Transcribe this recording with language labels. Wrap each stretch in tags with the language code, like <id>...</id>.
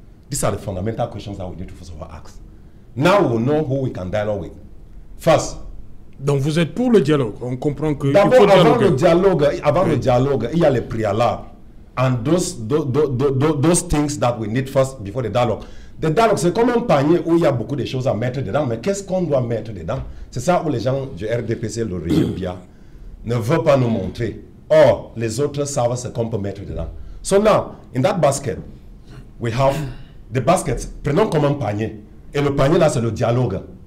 <en>These are the fundamental questions that we need to first of all ask. Now we know who we can dialogue with. First.</en> <fr>Donc vous êtes pour le dialogue? On comprend que d'abord, avant le dialogue, il y a les préalables.</fr> <en>And those things that we need first before the dialogue.</en> <fr>Le dialogue, c'est comme un panier où il y a beaucoup de choses à mettre dedans, mais qu'est-ce qu'on doit mettre dedans? C'est ça où les gens du RDPC, le régime BIA, ne veulent pas nous montrer. Or, les autres savent ce qu'on peut mettre dedans.</fr> <en>So now, in that basket, we have the baskets.</en> <fr>Prenons comme un panier. Et le panier là, c'est le dialogue.</fr>